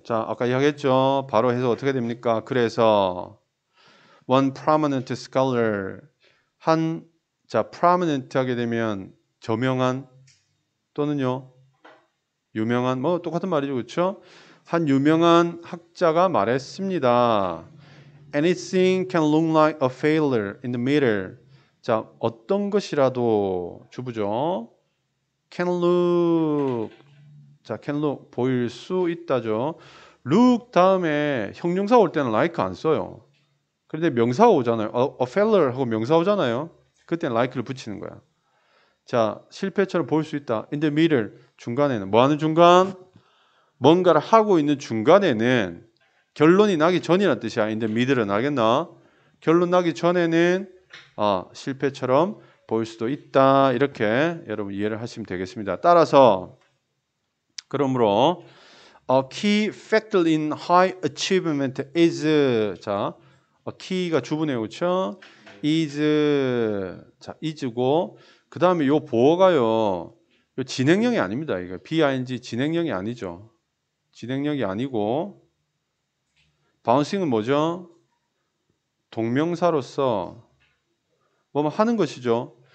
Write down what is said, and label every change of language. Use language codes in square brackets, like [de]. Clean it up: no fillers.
[ko] 자, 아까 이야기했죠. 바로 해서 어떻게 됩니까? 그래서 [en] one prominent scholar [ko] 자, prominent 하게 되면 저명한 또는요 유명한 뭐 똑같은 말이죠, 그렇죠? 한 유명한 학자가 말했습니다. [en] Anything can look like a failure in the middle. [ko] 자, 어떤 것이라도 주부죠. [en] Can look [ko] 자, can look 보일 수 있다죠. look 다음에 형용사 올 때는 like 안 써요. 그런데 명사 오잖아요. a failure 하고 명사 오잖아요. 그때는 like를 붙이는 거야. 자, 실패처럼 보일 수 있다. [en] in the middle [ko] 중간에는 뭐 하는 중간? 뭔가를 하고 있는 중간에는 결론이 나기 전이라는 뜻이야. in the middle은 알겠나? 결론 나기 전에는 실패처럼 보일 수도 있다. 이렇게 여러분 이해를 하시면 되겠습니다. 따라서 그러므로 [en] a key factor in high achievement is [ko] 자, key가 주부네요. 그렇죠? is 자, is고 그다음에 요 보어가요. 요 진행형이 아닙니다. 이거 bing 진행형이 아니죠. 진행형이 아니고 bouncing은 뭐죠? 동명사로서 뭐 하는 것이죠.